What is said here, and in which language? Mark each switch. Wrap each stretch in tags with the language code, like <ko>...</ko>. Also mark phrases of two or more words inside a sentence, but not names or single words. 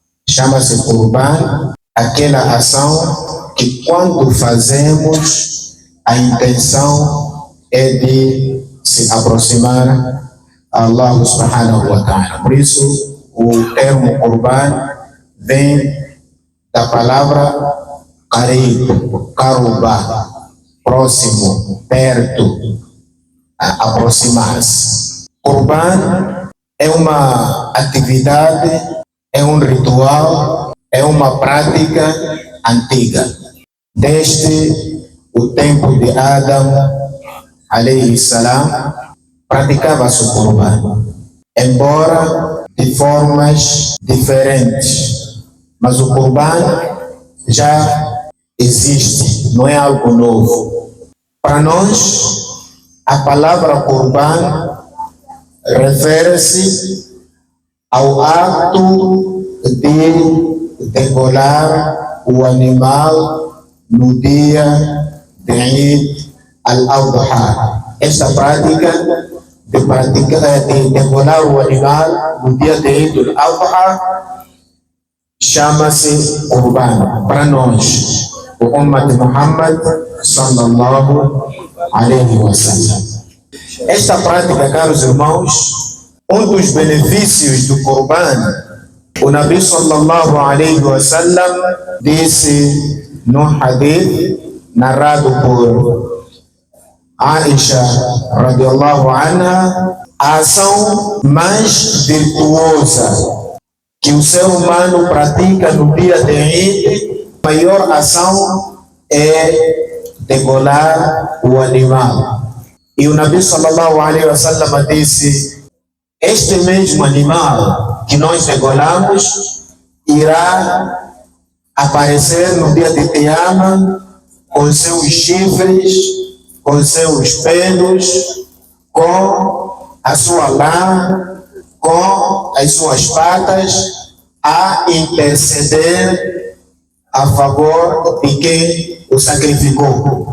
<pt>chama-se Qurban, aquela ação que quando fazemos a intenção é de se aproximar a Allah</pt> <ar>سبحانه وتعالى.</ar> <pt>Por isso o termo Qurban vem da palavra qarib, qaruba, próximo, perto, aproximar-se. Qurban é uma atividade, é um ritual, é uma prática antiga. Desde o tempo de Adam, alayhi salam, praticava-se o Qurban, embora de formas diferentes. Mas o Qurban já existe, não é algo novo. Para nós, a palavra Qurban refere-se ao ato de degolar o animal no dia de Eid al-Adha. Esta prática de degolar o animal no dia de Eid al-Adha chama-se Qurban para nós, o Ummah de Muhammad</pt> <ar>صلى الله عليه وسلم.</ar> <pt>Esta prática, caros irmãos, um dos benefícios do Qurban, o Nabi</pt> <ar>صلى الله عليه وسلم</ar> <pt>disse no hadith narrado por Aisha</pt> <ar>رضي الله عنها,</ar> <pt>a ação mais virtuosa que o ser humano pratica no dia de Eid, a maior ação é degolar o animal. E o Nabi</pt> <ar>صلى الله عليه وسلم</ar> <pt>disse: este mesmo animal que nós degolamos irá aparecer no dia de Qiyamah com seus chifres, com seus pelos, com a sua lã, com as suas patas, a interceder a favor de quem o sacrificou.</pt>